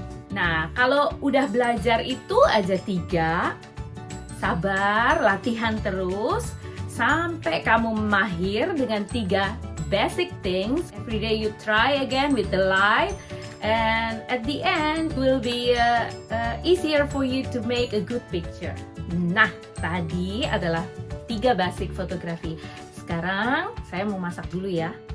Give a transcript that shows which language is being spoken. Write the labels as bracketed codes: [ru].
[id] Nah, kalau udah belajar itu aja 3, sabar, latihan terus, sampai kamu mahir dengan [en] 3 basic things. Every day you try again with the light, and at the end will be easier for you to make a good picture. [id] Nah, tadi adalah 3 basic fotografi. Sekarang saya mau masak dulu ya.